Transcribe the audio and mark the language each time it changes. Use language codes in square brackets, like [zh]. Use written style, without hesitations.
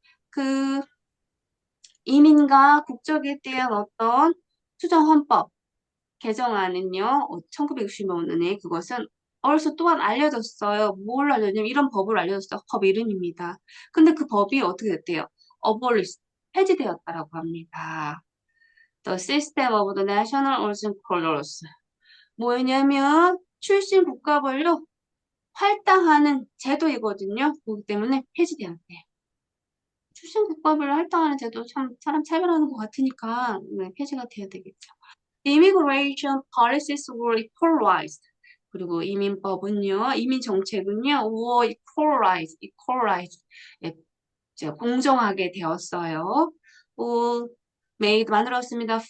[ko] 그 이민과 국적에 대한 어떤 수정헌법 개정안은요, 1965년에 그것은 also 또한 알려졌어요. 뭘 알려냐면 이런 법을 알려줬어요. 법 이름입니다. 근데 그 법이 어떻게 됐대요? abolished, 폐지되었다라고 합니다. [en] The system of the national origin colors. [ko] 뭐냐면 출신 국가별로 할당하는 제도이거든요. 그렇기 때문에 폐지되었대요. 출신 국가별로 할당하는 제도 참 사람 차별하는 것 같으니까 폐지가 돼야 되겠죠. [en] Immigration policies were equalized. [ko] 그리고 이민법은요, 이민 정책은요, [en] were equalized. [ko] 예, 공정하게 되었어요. 만들었습니다.